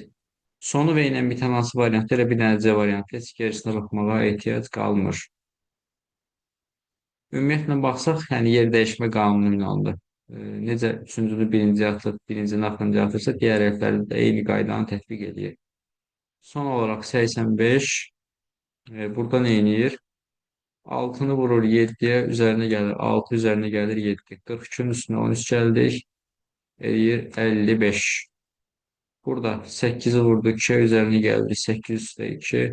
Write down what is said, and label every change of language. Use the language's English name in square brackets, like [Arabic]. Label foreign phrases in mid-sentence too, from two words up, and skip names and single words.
[Azerbaijani] Sonu V ilə bitən hansı variantdır? Elə bir dənə C variantı. Heç gerisinə baxmağa ehtiyac qalmır. Ümumiyyətlə baxsaq, yəni yer dəyişmə qanunu ilə alındı. Necə üçüncünü birinci atıb, birincini axırıncı atırsa, digər hərflərdə də eyni qaydanı tətbiq edir. [Turkish] Son olarak 85. Burada ne inir? 6'nı vurur 7'ye, üzerine gelir 6, üzerine gelir 7. 42'nin üstüne 13 geldik. Eləyir 55. Burada 8'i vurdu 2'ye, üzerine geldi 8 üstə 2.